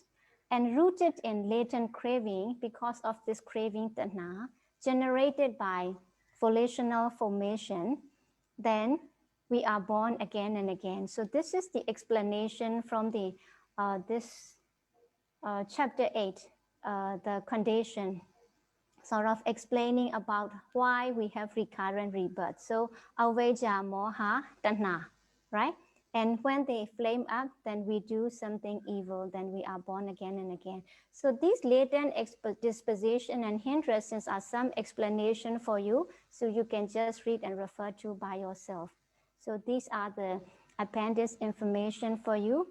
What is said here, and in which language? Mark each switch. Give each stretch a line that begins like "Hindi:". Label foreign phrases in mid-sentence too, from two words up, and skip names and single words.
English: And rooted in latent craving, because of this craving tanha, generated by volitional formation, then we are born again and again. So this is the explanation from the chapter 8, the condition, sort of explaining about why we have recurrent rebirth.
Pali: So avijja, moha, tanha,
English: right? And when they flame up, then we do something evil, then we are born again and again. So these latent disposition and hindrances are some explanation for you, so you can just read and refer to by yourself. So these are the appendix information for you.